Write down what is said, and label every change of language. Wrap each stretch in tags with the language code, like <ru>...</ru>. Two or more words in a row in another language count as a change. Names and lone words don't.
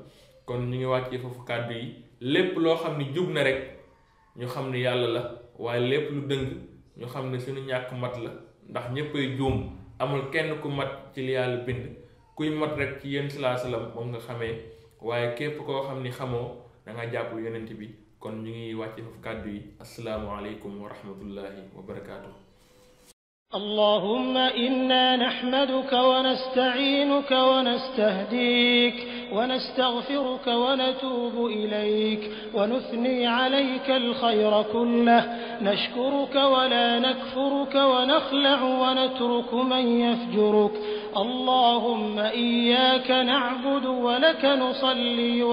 <wo>kon ñu ngi wàccee foofu kàddu yi lépp loo xam ne jub na rek ñu xam ne yàlla la waaye lépp lu dëng ñu xam ne suñu ñàkk mat la ndax ñëppay juum amul kenn ku mat ci li yàlla bind kuy mat rek ci yéen</wo> <ar>صلى الله عليه وسلم</ar> <wo>moom nga xamee waaye képp koo xam ni xamoo da nga jàpp yonent bi. kon ñu ngi wàcce foofu kàddu yi</wo> <ar>السلام عليكم ورحمة الله وبركاته. اللهم إنا نحمدك ونستعينك ونستهديك ونستغفرك ونتوب إليك ونثني عليك الخير كله نشكرك ولا نكفرك ونخلع ونترك من يفجرك اللهم إياك نعبد ولك نصلي</ar>